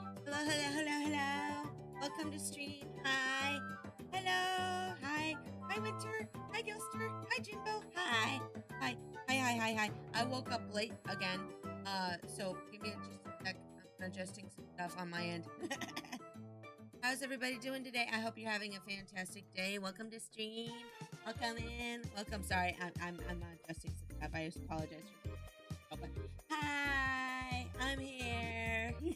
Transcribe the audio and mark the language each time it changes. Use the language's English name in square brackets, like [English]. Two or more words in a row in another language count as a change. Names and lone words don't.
[English] Hello, hello, hello, hello. Welcome to stream. Hi. Hello. Hi. Hi, Winter. Hi, Gilster. Hi, Jimbo. Hi. Hi. Hi, hi, hi, hi. I woke up late again. So give me just a sec. I'm adjusting some stuff on my end. How's everybody doing today? I hope you're having a fantastic day. Welcome to stream. Welcome in. Welcome. Sorry, I'm adjusting some stuff. I just apologize for. Hi, I'm here.